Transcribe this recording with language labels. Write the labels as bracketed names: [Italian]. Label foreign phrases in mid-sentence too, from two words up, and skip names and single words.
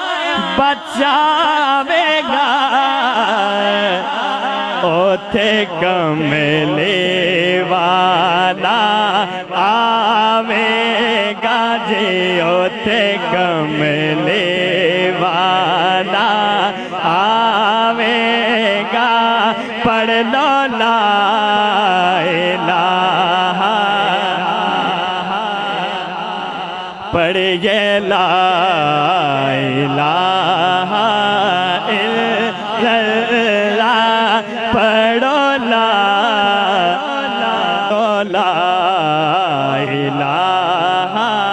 [Punjabi] ਬਚਾਵੇਗਾ ਓਥੇ ਕਮਲੇ ਵਾਲਾ ਆਵੇਗਾ ਜੀ ਓਥੇ ਕਮਲੇ ਵਾਲਾ ਆਵੇਗਾ ਪੜ੍ਹ ਲੋ [Arabic] لا إله पढ़िए لا إله إلا الله पढ़ो لا إله